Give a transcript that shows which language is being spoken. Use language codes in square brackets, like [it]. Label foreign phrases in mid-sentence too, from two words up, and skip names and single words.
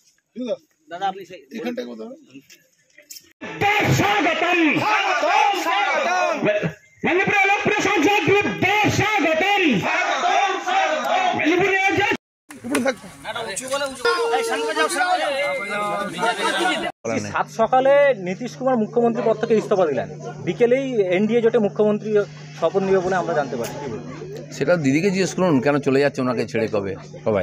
[bn] দাদা আপনি এখানটায় কথা [hi] स्वागतम स्वागतम मणिपुर लोकप्रिय सांसद स्वागतम मणिपुर [bn] সাত সকালে নীতিশ কুমার মুখ্যমন্ত্রী পদ থেকে ইস্তফা দিলেন, বিকেলেই এনডিএ জোটে মুখ্যমন্ত্রী শপথ নেবে বলে আমরা জানতে পারি। সেটা দিদিকে জিজ্ঞেস করুন কেন চলে যাচ্ছে ওনাকে ছেড়ে কবে সবাই।